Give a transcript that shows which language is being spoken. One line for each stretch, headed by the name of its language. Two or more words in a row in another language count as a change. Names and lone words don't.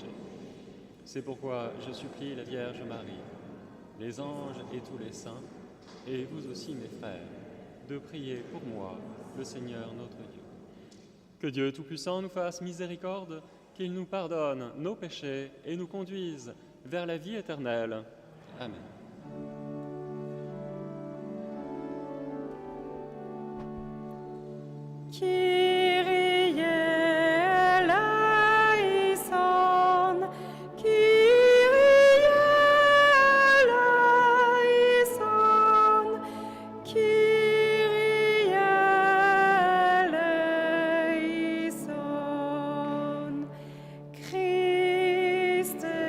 French: C'est pourquoi je supplie la Vierge Marie, les anges et tous les saints, et vous aussi mes frères, de prier pour moi, le Seigneur notre Dieu. Que Dieu Tout-Puissant nous fasse miséricorde, qu'il nous pardonne nos péchés et nous conduise vers la vie éternelle. Amen.
Greek: Κύριε ἐλέησον, Κύριε ἐλέησον, Κύριε ἐλέησον, Χριστέ